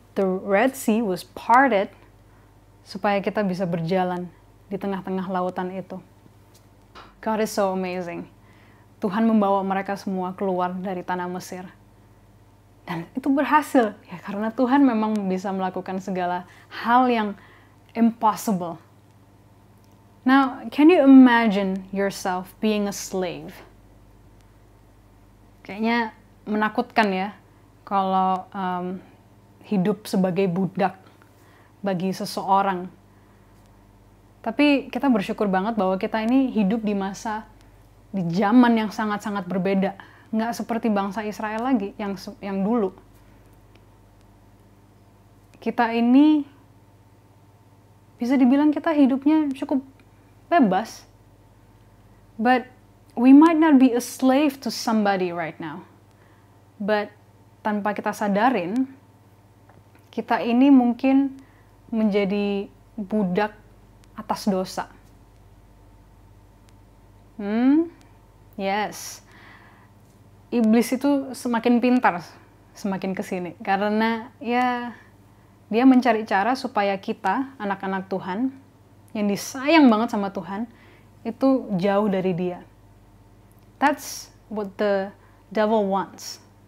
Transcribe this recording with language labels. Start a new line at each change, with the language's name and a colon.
English: The Red Sea was parted
Indonesian: supaya kita bisa berjalan di tengah-tengah lautan itu.
English: God is so amazing.
Indonesian: Tuhan membawa mereka semua keluar dari tanah Mesir. Dan itu berhasil, ya karena Tuhan memang bisa melakukan segala hal yang impossible.
English: Now, can you imagine yourself being a slave?
Indonesian: Kayaknya menakutkan ya, kalau hidup sebagai budak bagi seseorang. Tapi kita bersyukur banget bahwa kita ini hidup di zaman yang sangat-sangat berbeda. Nggak seperti bangsa Israel lagi yang dulu. Kita ini bisa dibilang kita hidupnya cukup bebas.
English: But we might not be a slave to somebody right now.
Indonesian: But tanpa kita sadarin, kita ini mungkin menjadi budak atas dosa. Yes. Iblis itu semakin pintar, semakin kesini. Karena ya dia mencari cara supaya kita, anak-anak Tuhan, yang disayang banget sama Tuhan, itu jauh dari dia.
English: That's what the devil wants.